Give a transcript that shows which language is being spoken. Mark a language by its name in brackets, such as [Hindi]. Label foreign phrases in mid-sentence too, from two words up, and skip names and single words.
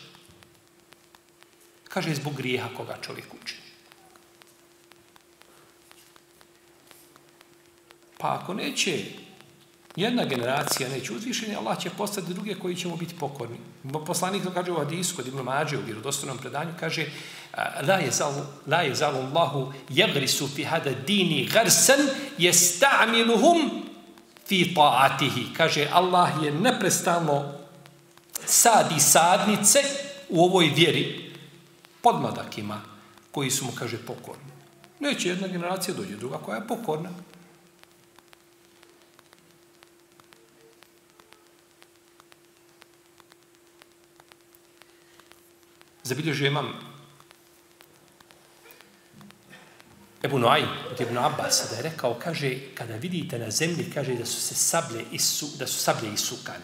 [Bosnian] Kaže, zbog grijeha koga čovjek učini. Pa ako neće jedna generacija neće uzvišeni, Allah će postaviti druge koji ćemo biti pokorni. Poslanik to kaže u hadisu kod Ibn Mađe u vjerodostojnom predanju, kaže [Arabic] لا يزال الله يغرس في هذا الدين غرسا يستعملهم في طاعته. [Bosnian] Kaže, Allah je neprestano sadi sadnice u ovoj vjeri podmladakima koji su mu, kaže, pokorni. Neće jedna generacija, dođe druga koja je pokorna. Zabilježio imam Ebu Nuaym od Ibn Abbas da je rekao, kaže, kada vidite na zemlji, kaže, da su sablje isukane.